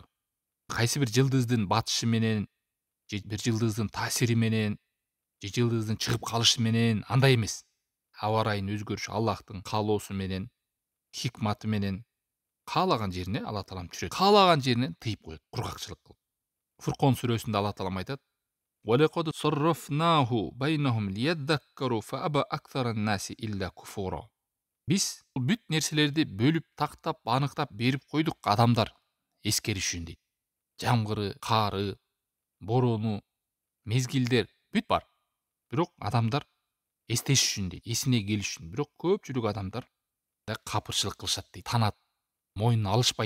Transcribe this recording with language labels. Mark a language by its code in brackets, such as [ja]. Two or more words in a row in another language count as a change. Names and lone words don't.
[ky] Кайсы бир жылдыздын батышы менен, же бир жылдыздын таасири менен, же жылдыздын чыгып калышы менен андай эмес. Аба ырайынын өзгөрүшү Аллахтын каалоосу менен, хикматы менен каалаган жерине Алла Таалам түшүрөт. Каалаган жеринен тыйып коет, кургакчылык кылып. Фуркон сүрөсүндө Алла Таалам айтат: [ar] وَلَقَدْ صَرَّفْنَاهُ بَيْنَهُمْ لِيَذَّكَّرُوا فَأَبَى أَكْثَرُ النَّاسِ إِلَّا كُفُورًا. [ky] Биз бүт нерселерди бөлүп, тактап, аныктап берип койдук адамдар эскериш үчүн дейт. Жамгыры, каары, бороону, мезгилдер бүт бар. Бирок адамдар эстеш үчүн дейт, эсине келиш үчүн. Бирок көпчүлүк адамдар капырчылык кылышат дейт, танат, мойнуна алышпайт.